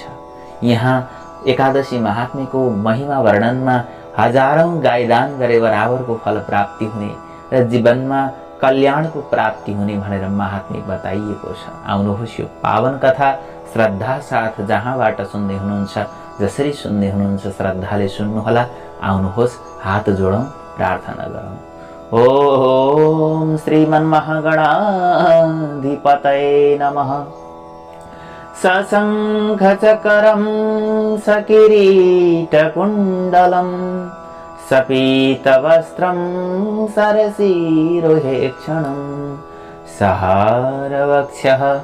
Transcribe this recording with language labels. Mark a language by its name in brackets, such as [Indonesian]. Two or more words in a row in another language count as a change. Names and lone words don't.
[Nepali] यहाँ एकादशी महात्म्यको महिमा वर्णनमा हजारौं गाईदान गरे बराबरको फल प्राप्ति हुने र जीवनमा कल्याणको प्राप्ति हुने भनेर महात्म्य बताइएको छ। आउनुहोस् यो पावन कथा श्रद्धा साथ जहाँबाट सुन्दै हुनुहुन्छ, जसरी सुन्दै हुनुहुन्छ श्रद्धाले सुन्नुहोला। आउनुहोस् हात जोडौं, प्रार्थना गरौं। [Sanskrit] ओम श्रीमन्महागणाधिपतये नमः। सशङ्खचक्रं सकिरीटकुण्डलं सपीतवस्त्रं सरसीरुहेक्षणं सहारवक्षः